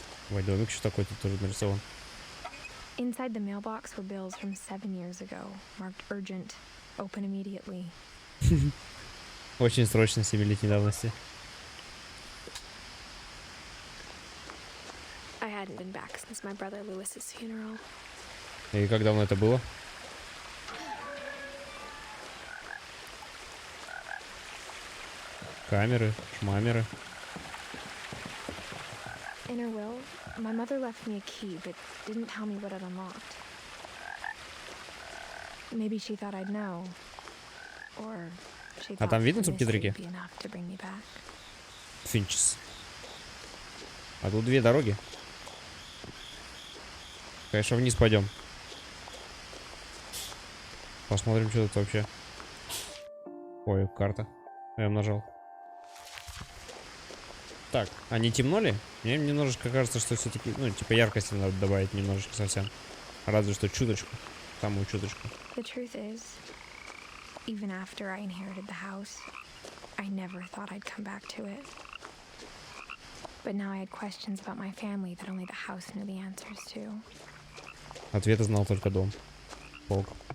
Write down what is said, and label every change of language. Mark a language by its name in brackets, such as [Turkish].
[Russian] Ой, домик что такой тут тоже нарисован. [English] Inside the mailbox were bills from 7 years ago, marked urgent, open immediately. [Russian] Очень срочно, 7-летней давности. [English] I hadn't been back since my brother Lewis's funeral. [Russian] И как давно это было? Камеры, шмамеры. [English] In her will, my mother left me a key, but didn't tell me what it unlocked. Maybe she thought I'd know, or she thought [Russian] там видно [English] this [Russian] субтитрики? [English] would be enough to bring me back. [Russian] Финчес. А тут две дороги. Конечно, вниз пойдем. Посмотрим, что тут вообще. Ой, карта. Я нажал. Так, а не темно ли? Мне немножечко кажется, что все-таки, ну, типа яркости надо добавить немножечко совсем. Разве что чуточку. Самую чуточку. [English] The truth is, even after I inherited the house, I never thought I'd come back to it. But now I had questions about my family that only the house knew the answers to. [Russian] Ответы знал только дом. Полк.